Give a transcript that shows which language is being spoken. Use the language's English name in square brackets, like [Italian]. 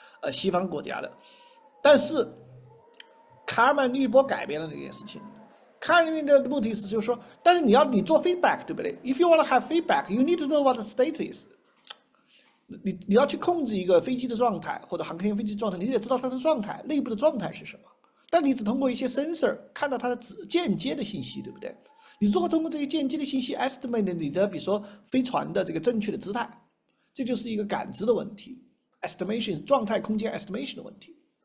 [Chinese] 西方国家的，但是卡尔曼滤波改变了这件事情。卡尔曼的目的是就是说，但是你做 feedback， 对不对 [English] ？If you want to have feedback, you need to know what the state is. [Chinese] 你要去控制一个飞机的状态或者航天飞机状态，你得知道它的状态，内部的状态是什么。但你只通过一些 sensor 看到它的间接的信息，对不对？你如果通过这些间接的信息 estimate 你的比如说飞船的这个正确的姿态，这就是一个感知的问题 ，estimation 状态空间 estimation 的问题。